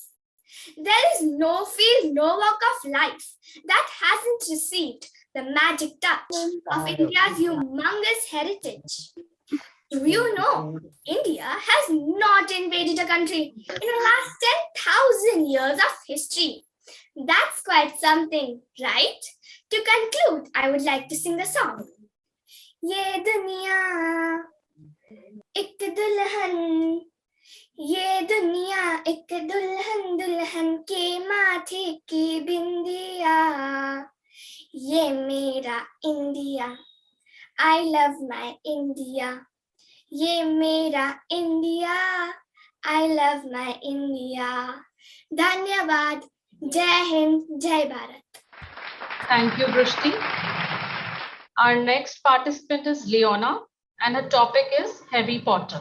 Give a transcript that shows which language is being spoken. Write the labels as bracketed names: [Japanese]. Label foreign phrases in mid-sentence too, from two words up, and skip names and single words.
[English] There is no field, no walk of life that hasn't received the magic touch of India's humongous heritage. Do you know, India has not invaded a country in the last 10,000 years of history. That's quite something, right? To conclude, I would like to sing the song. [Hindi] ये दुनिया एक दुल्हन, ये दुनिया एक दुल्हन, दुल्हन के माथे की बिंदिया. ये मेरा [English] India, I love my India. [Hindi] ये मेरा [English] India, I love my India. [Hindi] धन्यवाद, जय हिंद, जय भारत. [English] Thank you, Vrushti. Our next participant is Leona, and her topic is Harry Potter.